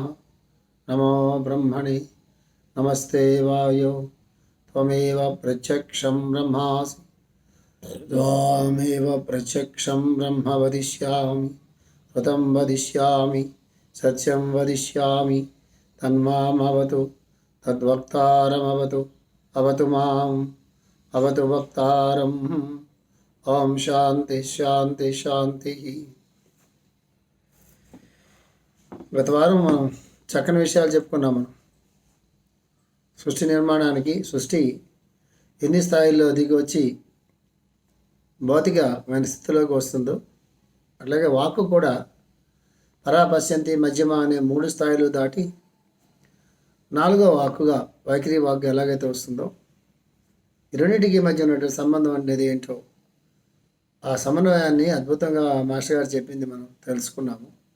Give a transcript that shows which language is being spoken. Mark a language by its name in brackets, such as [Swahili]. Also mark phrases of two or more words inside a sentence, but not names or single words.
[Sanskrit] नमो ब्रह्मणे नमस्ते वायो त्वमेव प्रत्यक्षं ब्रह्मासि त्वामेव प्रत्यक्षं ब्रह्म वदिष्यामि ऋतं वदिष्यामि सत्यं वदिष्यामि तन्मामवतु तद्वक्तारमवतु अवतु माम् अवतु वक्तारम्। ओम శాంతి శాంతి శాంతి। [Telugu] గత వారం మనం చక్కని విషయాలు చెప్పుకున్నాం. మనం సృష్టి నిర్మాణానికి సృష్టి ఎన్ని స్థాయిల్లో దిగి వచ్చి భౌతికమైన స్థితిలోకి వస్తుందో అట్లాగే వాక్కు కూడా పరాపశ్యంతి మధ్యమ అనే 3 స్థాయిలు దాటి 4వ వాక్కుగా వైఖరి వాక్కు ఎలాగైతే వస్తుందో ఈ రెండింటికి మధ్య ఉన్నటువంటి సంబంధం అనేది ఏంటో ఆ సమన్వయాన్ని అద్భుతంగా మాస్టర్ గారు చెప్పింది మనం తెలుసుకున్నాము.